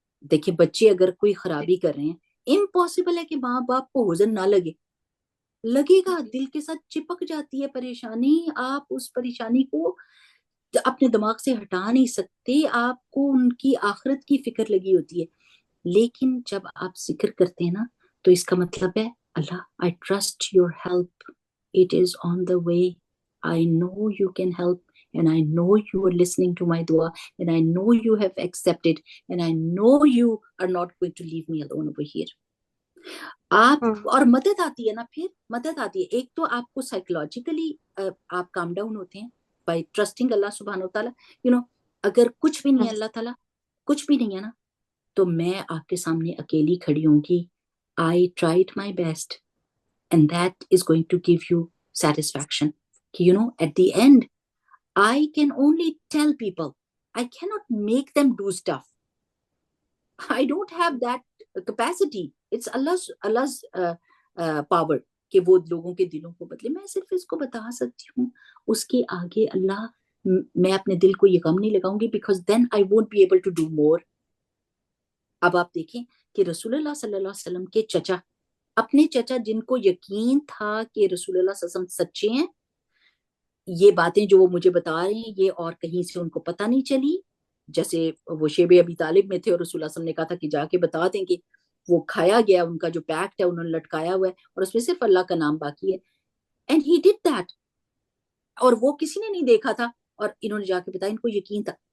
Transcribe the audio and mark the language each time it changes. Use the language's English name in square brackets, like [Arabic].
[Urdu] دیکھیں بچے اگر کوئی خرابی کر رہے ہیں, امپاسبل ہے کہ ماں باپ کو حزن نہ لگے گا, دل کے ساتھ چپک جاتی ہے پریشانی. آپ اس پریشانی کو اپنے دماغ سے ہٹا نہیں سکتے, آپ کو ان کی آخرت کی فکر لگی ہوتی ہے. لیکن جب آپ ذکر کرتے ہیں نا, تو اس کا مطلب ہے اللہ [English] I trust your help, it is on the way, I know you can help, and I know you are listening to my dua, and I know you have accepted, and I know you are not going to leave me alone over here. [Urdu] آپ اور مدد آتی ہے نا, پھر مدد آتی ہے. ایک تو آپ کو سائیکولوجیکلی آپ کام ڈاؤن ہوتے ہیں بائی ٹرسٹنگ اللہ سبحانہ و تعالیٰ. اگر کچھ بھی نہیں ہے, اللہ تعالیٰ کچھ بھی نہیں ہے نا, تو میں آپ کے سامنے اکیلی کھڑی ہوں گی. [English] I tried my best, and that is going to give you satisfaction. At the end, I can only tell people, I cannot make them do stuff. I don't have that capacity. It's Allah's power [Urdu] کہ وہ لوگوں کے دلوں کو بدلے. میں صرف اس کو بتا سکتی ہوں, اس کے آگے اللہ, میں اپنے دل کو یہ غم نہیں لگاؤں گی, [English] because then I won't be able to do more. [Urdu] اب آپ دیکھیں کہ رسول اللہ صلی اللہ علیہ وسلم کے چچا، اپنے چچا جن کو یقین تھا کہ رسول اللہ صلی اللہ علیہ وسلم سچے ہیں، یہ باتیں جو وہ مجھے بتا رہے ہیں یہ اور کہیں سے ان کو پتہ نہیں چلی، جیسے وہ شیب ابی طالب میں تھے اور رسول اللہ صلی اللہ علیہ وسلم نے کہا تھا کہ جا کے بتا دیں کہ وہ کھایا گیا، ان کا جو پیکٹ ہے انہوں نے لٹکایا ہوا ہے اور اس میں صرف اللہ کا نام باقی ہے، [English] and he did that, [Urdu] اور وہ کسی نے نہیں دیکھا تھا اور انہوں نے جا کے بتایا، ان کو یقین تھا،